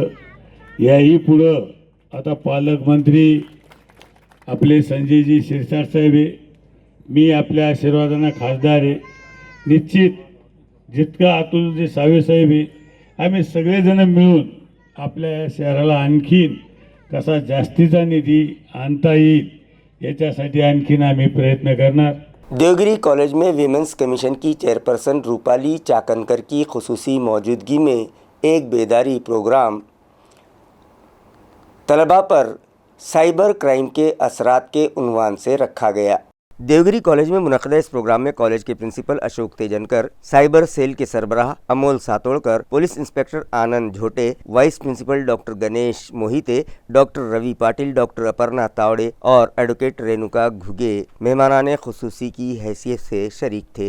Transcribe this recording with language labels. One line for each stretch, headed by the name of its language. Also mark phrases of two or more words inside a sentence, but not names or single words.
Marathi: याही पुढं आता पालकमंत्री आपले संजयजी शिरसाट साहेब आहे, मी आपल्या आशीर्वादाने खासदार आहे, निश्चित जितका अतुलजी सावे साहेब आहे, आम्ही सगळेजण मिळून आपल्या शहराला आणखीन कसा जास्तीचा निधी आणता येईल याच्यासाठी आणखीन आम्ही प्रयत्न करणार।
Urdu: دیوگری کالج میں
English: Women's Commission
Urdu: کی چیئرپرسن روپالی چاکنکر کی خصوصی موجودگی میں ایک بیداری پروگرام طلباء پر
English: cyber crime
Urdu: کے اثرات کے عنوان سے رکھا گیا۔ دیوگری کالج میں منعقدہ اس پروگرام میں کالج کے پرنسپل اشوک تیجنکر,
English: cyber cell
Urdu: کے سربراہ امول ساتوڑکر,
English: police inspector
Urdu: آنند جھوٹے,
English: vice principal
Urdu: ڈاکٹر گنیش موہتے، ڈاکٹر روی پاٹل، ڈاکٹر اپرنا تاوڑے اور ایڈووکیٹ رینوکا گھگے مہمانانِ خصوصی کی حیثیت سے شریک تھے.